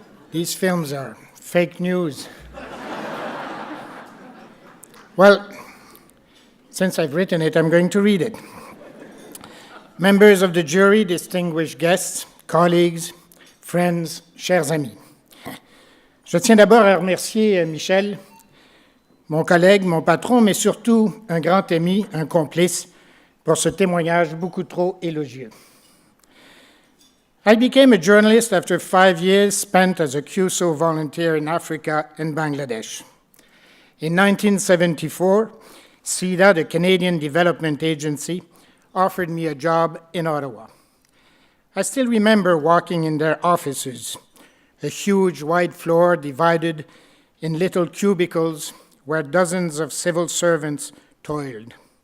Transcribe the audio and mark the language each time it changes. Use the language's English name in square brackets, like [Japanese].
[English] These films are fake news. Well, since I've written it, I'm going to read it. Members of the jury, distinguished guests, colleagues, friends, [French] chers amis. Je tiens d'abord à remercier Michel, mon collègue, mon patron, mais surtout un grand ami, un complice, pour ce témoignage beaucoup trop élogieux. [English] I became a journalist after 5 years spent as a QSO volunteer in Africa and Bangladesh. In 1974, CIDA, the Canadian Development Agency, offered me a job in Ottawa. I still remember walking in their offices, a huge wide floor divided in little cubicles where dozens of civil servants toiled.